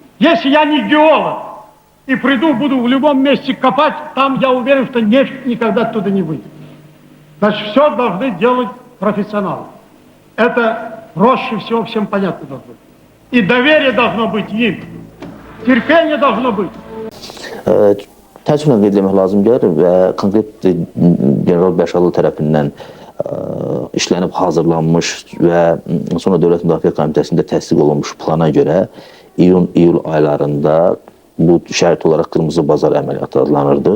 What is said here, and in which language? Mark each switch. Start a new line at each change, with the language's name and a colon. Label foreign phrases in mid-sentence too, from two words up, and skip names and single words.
Russian: Если я не геолог и приду, буду в любом месте копать, там я уверен, что нефть никогда оттуда не выйдет. Значит, все должны делать профессионалы. Это проще всего всем понятно должно быть. И доверие должно быть им. Терпение должно быть.
Azerbaijani: Təəssüflə qeyd etmək lazım gəlir və konkret General Bəşarlı tərəfindən işlənib hazırlanmış və sonra Dövlət Müdafiə Komitəsində təsdiq olunmuş plana görə iyul aylarında bu şərait olaraq Qırmızı Bazar əməliyyatı adlanırdı.